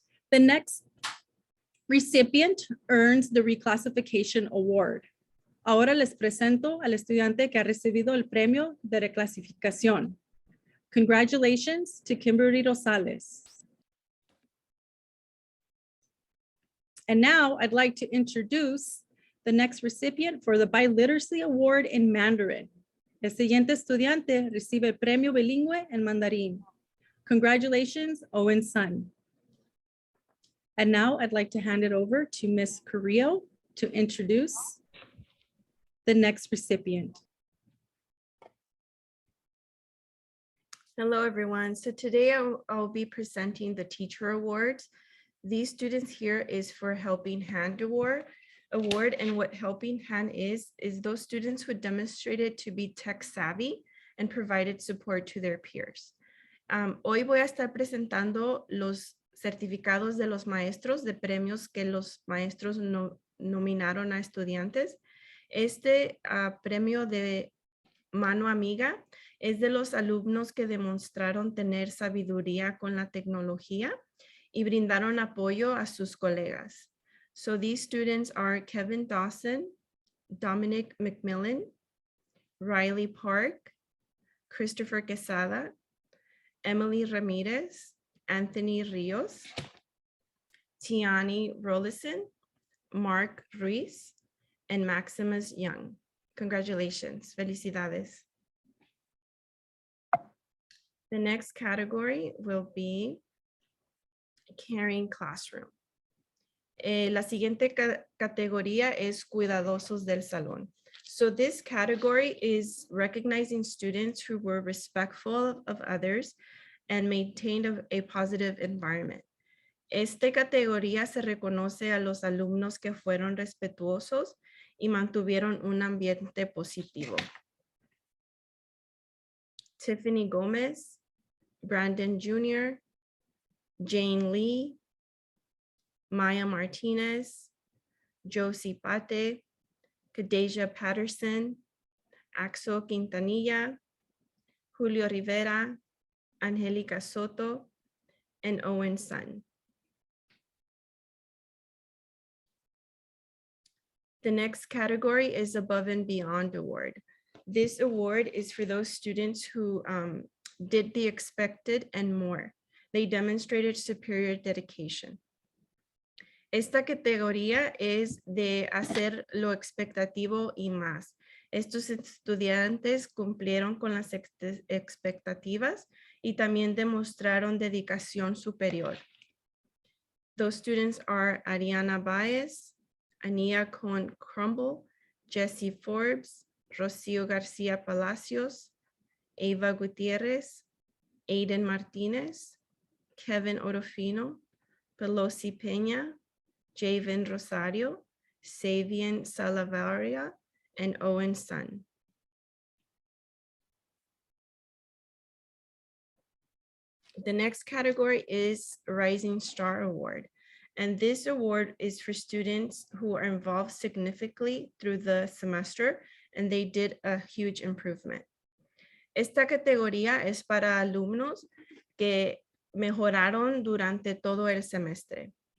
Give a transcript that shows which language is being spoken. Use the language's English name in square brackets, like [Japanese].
[English] The next recipient earns the reclassification award. [Spanish] Ahora les presento al estudiante que ha recibido el premio de reclasificación. [English] Congratulations to Kimberly Rosales. And now I'd like to introduce the next recipient for the Biliteracy Award in Mandarin. [Spanish] El siguiente estudiante recibe el premio bilingüe en mandarín. [English] Congratulations, Owen Sun. And now I'd like to hand it over to Ms. Carrillo to introduce the next recipient. Hello, everyone. So today I'll be presenting the Teacher Awards. These students here is for Helping Hand Award. And what Helping Hand is those students who demonstrated to be tech savvy and provided support to their peers. [Spanish] Hoy voy a estar presentando los certificados de los maestros de premios que los maestros nominaron a estudiantes. Este premio de mano amiga es de los alumnos que demostraron tener sabiduría con la tecnología y brindaron apoyo a sus colegas. [English] So these students are Kevin Dawson, Dominic McMillan, Riley Park, Christopher Quesada, Emily Ramirez, Anthony Rios, Tiani Rollison, Mark Ruiz, and Maximus Young. Congratulations, [Spanish] felicidades. [English] The next category will be Caring Classroom. [Spanish] La siguiente categoría es Cuidadosos del Salón. [English] So this category is recognizing students who were respectful of others and maintained a positive environment. [Spanish] Esta categoría se reconoce a los alumnos que fueron respetuosos y mantuvieron un ambiente positivo. [English] Tiffany Gomez, Brandon Jr., Jane Lee, Maya Martinez, Josie Pate, Kadeja Patterson, Axel Quintanilla, Julio Rivera, Angelica Soto, and Owen Sun. The next category is Above and Beyond Award. This award is for those students who did the expected and more. They demonstrated superior dedication. [Spanish] Esta categoría es de hacer lo expectativo y más. Estos estudiantes cumplieron con las expectativas y también demostraron dedicación superior. [English] Those students are Ariana Baez, Ania Cohen Crumble, Jessie Forbes, Rocio Garcia Palacios, Ava Gutierrez, Aiden Martinez, Kevin Orofino, Pelosi Peña, Javen Rosario, Savian Salavaria, and Owen Sun. The next category is Rising Star Award. And this award is for students who are involved significantly through the semester and they did a huge improvement. [Spanish] Esta categoría es para alumnos que mejoraron durante todo el semestre.